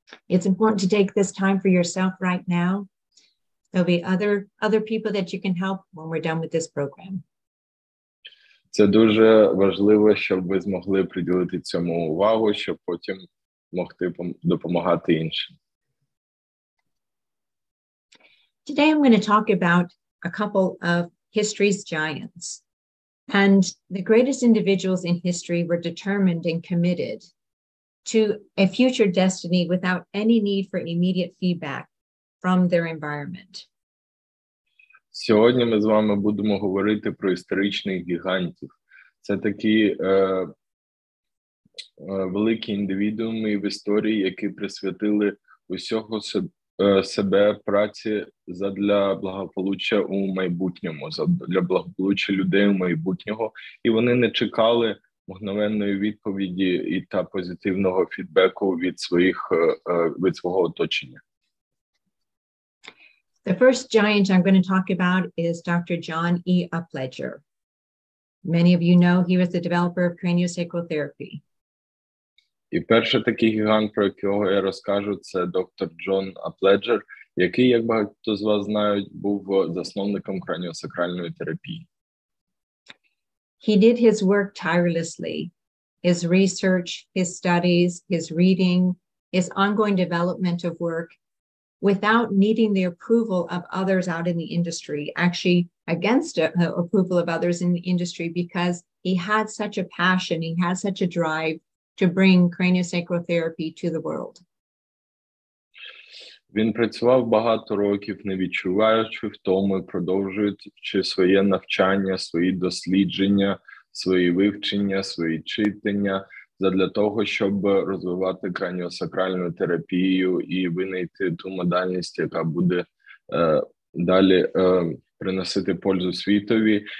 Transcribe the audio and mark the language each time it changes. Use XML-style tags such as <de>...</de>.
<en>It's important to take this time for yourself right now. There'll be other people that you can help when we're done with this program.</en> <uk>Це дуже важливо, щоб ви змогли приділити цьому увагу, щоб потім могти допомагати іншим.</uk> <en>Today I'm going to talk about a couple of history's giants. And the greatest individuals in history were determined and committed to a future destiny without any need for immediate feedback from their environment.</en> <uk>Сьогодні ми з вами будемо говорити про історичних гігантів. Це такі великі індивідууми в історії, які присвятили усього себе праці задля благополуччя у майбутньому, для благополуччя людей у майбутнього, і вони не чекали мгновенної відповіді та позитивного фідбеку від свого оточення.</uk> <en>The first giant I'm going to talk about is Dr. John E. Aplejera. Many of you know he was the developer of craniosacral therapy.</en> <uk>І перший такий гігант, про якого я розкажу, це доктор Джон Апледжер, який, як багато з вас знають, був засновником краніосакральної терапії.</uk> <en>He did his work tirelessly. His research, his studies, his reading, his ongoing development of work without needing the approval of others out in the industry, actually against approval of others in the industry, because he had such a passion, he had such a drive to bring craniosacral therapy to the world.</en> <uk>Він працював багато років, не відчуваючи втоми, продовжуючи своє навчання, свої дослідження, свої вивчення, свої читання, задля того, щоб розвивати краніосакральну терапію і винайти ту модальність, яка буде далі приносити пользу світові.</uk>